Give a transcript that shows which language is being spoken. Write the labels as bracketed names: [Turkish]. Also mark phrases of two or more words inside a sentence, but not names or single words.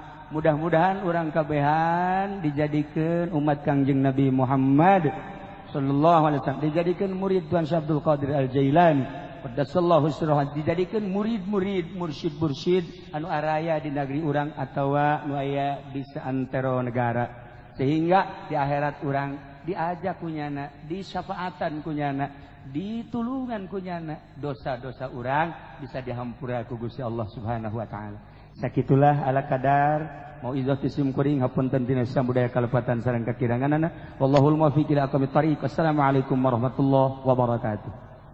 [Sundanese] Mudah-mudahan urang kabehan dijadikeun umat Kangjeng Nabi Muhammad [Arabic] صلى الله عليه وسلم, [Sundanese] dijadikeun murid Tuan Syabdul Qadir Al-Jailani [Arabic] قدس الله سره, [Sundanese] dijadikeun murid-murid mursyid-mursyid anu araya di negeri urang atawa nu aya di saantero negara, sehingga di akhirat urang diajak kunyana, disyafaatan kunyana, ditulungan kunyana, dosa-dosa urang bisa dihampura ku Gusti Allah [Arabic] سبحانه وتعالى. [Sundanese] Sakitulah ala kadar mauizah tisim kuring hapunten tina budaya kalepatan sareng kakiranganana. [Arabic] والله الموفق إلى أقوم الطريق. السلام عليكم ورحمة الله وبركاته.